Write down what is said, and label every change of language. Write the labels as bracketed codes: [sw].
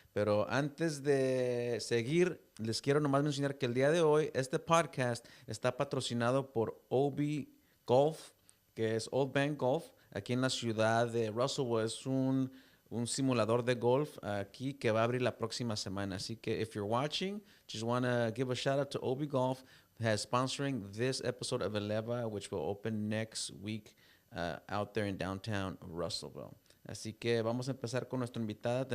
[es] Pero antes de seguir, les quiero nomás mencionar que el día de hoy, este podcast está patrocinado por OB Golf, que es Old Bank Golf, aquí en la ciudad de Russellville. Es un simulador de golf aquí que va a abrir la próxima semana. Así que [en] if you're watching, just want to give a shout out to OB Golf, has sponsoring this episode of Eleva, which will open next week out there in downtown Russellville. [es] Así que vamos a empezar con nuestra invitada.